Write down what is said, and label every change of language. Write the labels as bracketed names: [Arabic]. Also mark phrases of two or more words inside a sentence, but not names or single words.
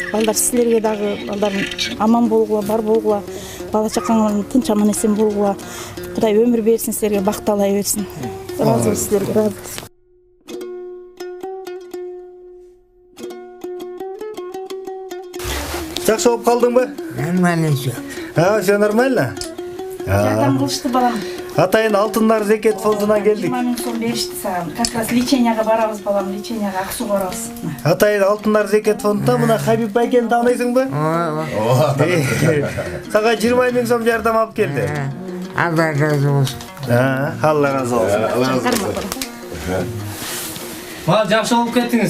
[Kyrgyz] Балдар силерге дагы балдарым аман болгула, бар болгула, бала чакаңардын тынч аман эсен болгула. Кудай өмүр берсин, силерге бак талай берсин. Ыраазымын силерге, ыраазымын. Жакшы болуп калдыңбы? [Russian] Нормально все. Все нормально? [Kyrgyz] Жардам кылышты балам. Атайын Алтындар зекет фондунан келдик. 20 миң сом беришти сага. [Russian] Как раз [Kyrgyz] леченияга барабыз балам, леченияга ак суу барабыз. Атайын Алтындар зекет фондунда мына Хабиб байкени тааныйсыңбы? Сага 20 миң сом жардам алып келди. Алла разы болсын. Алла разы болсун. Мал жакшы болуп кеттиңиз.